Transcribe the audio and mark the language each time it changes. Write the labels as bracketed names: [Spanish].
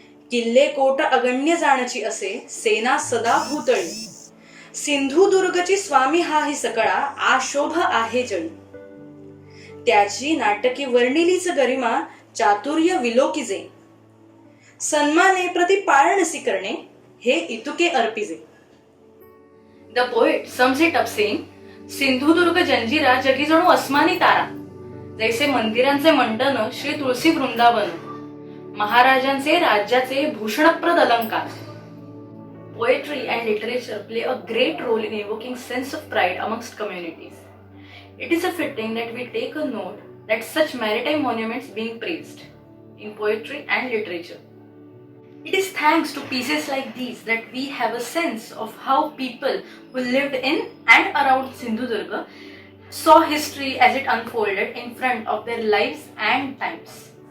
[Marathi] किल्ले कोट अगण्य जाणची असे, सेना सदा भूतळी. सिंधुदुर्गची स्वामी हा ही सकळा, आशोभ आहे जळी. त्याची नाटकी वर्णिलीच गरिमा, चातुर्य विलोकिजे. सन्माने प्रति पाळणसी करणे, हे इतुके अर्पिजे. [English] The poet sums it up saying, [Marathi] Sindhudurg Janjira जगी जणू अस्मानी तारा. जैसे मंदिरांचे मंडन श्री तुळसी वृंदावन, महाराजांचे राज्याचे भूषणप्रद अलंकार. [English] Poetry and literature play a great role in evoking sense of pride amongst communities. It is a fitting that we take a note that such maritime monuments being praised in poetry and literature. It is thanks to pieces like these that we have a sense of how people who lived in and around Sindhudurga saw history as it unfolded in front of their lives and times.